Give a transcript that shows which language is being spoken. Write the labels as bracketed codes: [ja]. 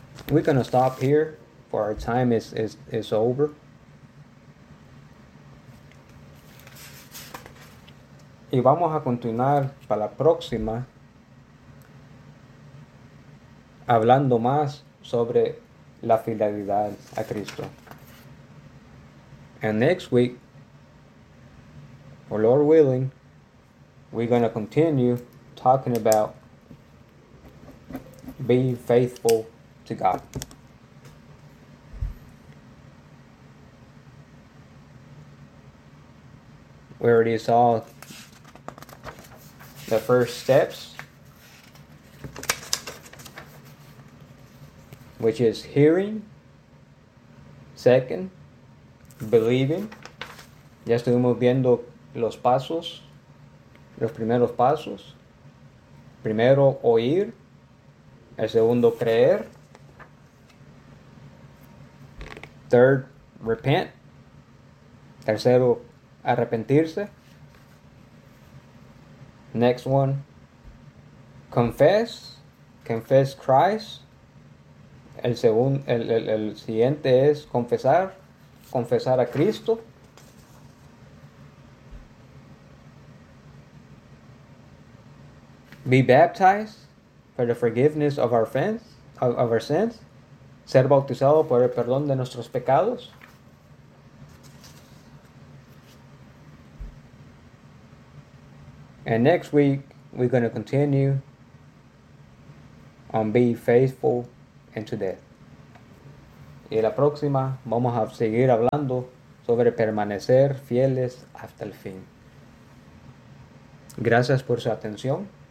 [en] We're gonna stop here, for our time is over. [es] Y vamos a continuar para la próxima hablando más sobre la fidelidad a Cristo. [en] And next week, or Lord willing, we're gonna continue talking about being faithful to God. We already saw the first steps, which is hearing. Second, believing. [es] Ya estuvimos viendo los pasos, los primeros pasos. Primero, oír. El segundo, creer. [en] Third, repent. [es] Tercero, arrepentirse. [en] Next one, confess. Confess Christ. [es] El siguiente es confesar. Confesar a Cristo. [en] Be baptized for the forgiveness of our friends, of our sins. [es] Ser bautizado por el perdón de nuestros pecados. [en] And next week, we're going to continue on being faithful unto death. [es] Y la próxima, vamos a seguir hablando sobre permanecer fieles hasta el fin. Gracias por su atención.